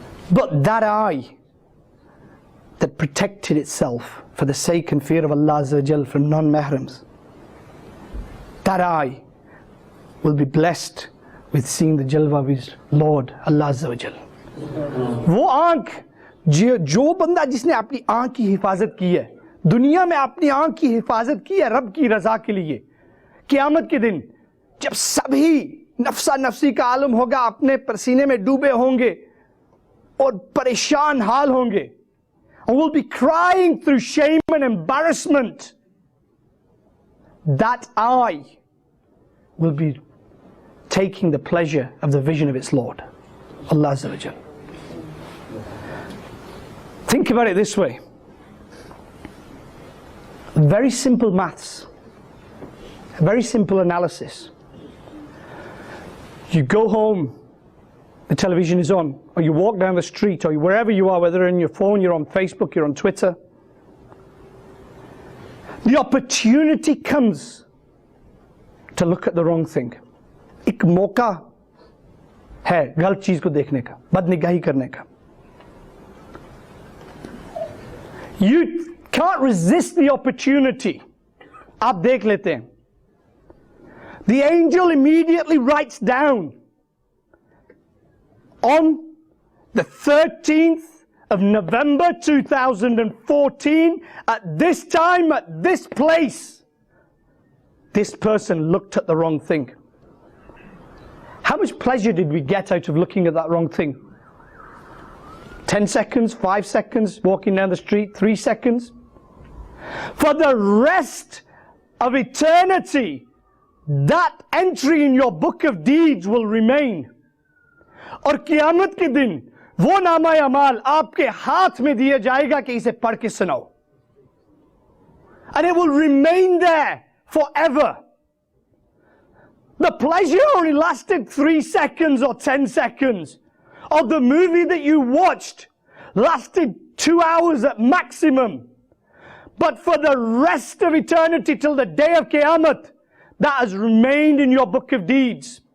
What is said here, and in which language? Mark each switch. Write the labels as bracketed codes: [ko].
[en] But that eye that protected itself for the sake and fear of Allah Azza wa Jal from non-mahrams, that eye will be blessed with seeing the jalwa of His Lord Allah Azza wa Jal. [hi] वो आँख जो बंदा जिसने अपनी आँख की हिफाजत की है, दुनिया में अपनी आँख की हिफाजत की है रब की रजा के लिए, क़यामत के दिन जब सभी नफ्सा नफ्सी का आलम होगा, अपने पसीने में डूबे होंगे और परेशान हाल होंगे, [en] and will be crying through shame and embarrassment, that eye will be taking the pleasure of the vision of its Lord, Allah Azza wa Jal. Think about it this way. Very simple maths, very simple analysis. You go home, the television is on, or you walk down the street, or wherever you are, whether on your phone, you're on Facebook, you're on Twitter. The opportunity comes to look at the wrong thing. [hi] एक मौका है गलत चीज को देखने का, बदनिगाही करने का. [en] You can't resist the opportunity. [hi] आप देख लेते हैं. [en] The angel immediately writes down, on the 13th of November 2014, at this time, at this place, this person looked at the wrong thing. How much pleasure did we get out of looking at that wrong thing? 10 seconds, 5 seconds, walking down the street, 3 seconds? For the rest of eternity, that entry in your book of deeds will remain. [hi] और क़यामत के दिन वो नामा अमाल आपके हाथ में दिया जाएगा कि इसे पढ़ के सुनाओ. [en] And it will remain there forever. The pleasure only lasted 3 seconds or 10 seconds. Or the movie that you watched lasted 2 hours at maximum. But for the rest of eternity till the day of Qiyamah, that has remained in your book of deeds.